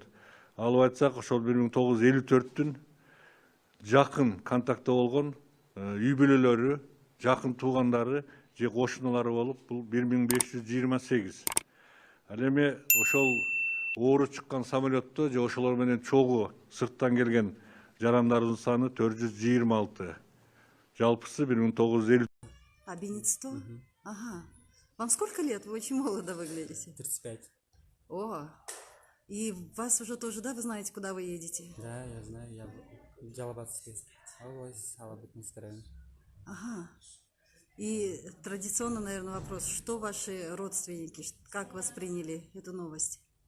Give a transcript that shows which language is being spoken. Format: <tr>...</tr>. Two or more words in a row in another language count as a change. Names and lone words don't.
<ky>Алып айтсак, ошол 1954-түн жакын контактта болгон үй бүлөлөрү, жакын туугандары же кошуналары болуп, бул 1528. Ал эми ошол оору чыккан самолетто же ошолор менен чогуу сырттан келген жарандарыбыздын саны 426. Жалпысы 1950.</ky> <ru>А Бенедикто? Ага. Вам сколько лет? Вы очень молодо выглядите. 35. О, и вас уже тоже, да, вы знаете, куда вы едете? Да, я знаю, я в Жалабатской области, Алабытинский район. Ага. И традиционно, наверное, вопрос, что ваши родственники, как восприняли эту новость?</ru>